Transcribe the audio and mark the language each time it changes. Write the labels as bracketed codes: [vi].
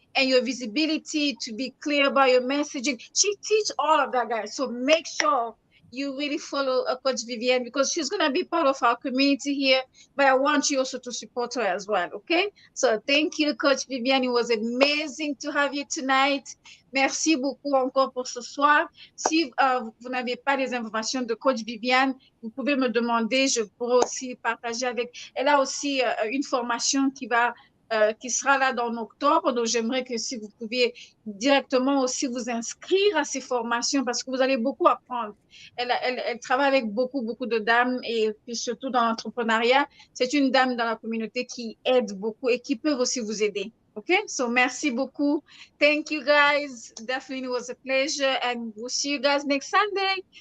[en] And your visibility, to be clear about your messaging. She teach all of that, guys. So make sure you really follow Coach Vivienne, because she's going to be part of our community here. But I want you also to support her as well. Okay. So thank you, Coach Vivienne. It was amazing to have you tonight. [fr] Merci beaucoup encore pour ce soir. Si vous n'avez pas les informations de Coach Viviane, vous pouvez me demander. Je pourrais aussi partager avec. Elle a aussi une formation qui sera là en octobre. Donc, j'aimerais que si vous pouviez directement aussi vous inscrire à ces formations, parce que vous allez beaucoup apprendre. Elle travaille avec beaucoup, beaucoup de dames, et puis surtout dans l'entrepreneuriat. C'est une dame dans la communauté qui aide beaucoup et qui peut aussi vous aider. [en] Okay, so [fr] merci beaucoup. [en] Thank you guys. Definitely was a pleasure, and we'll see you guys next Sunday.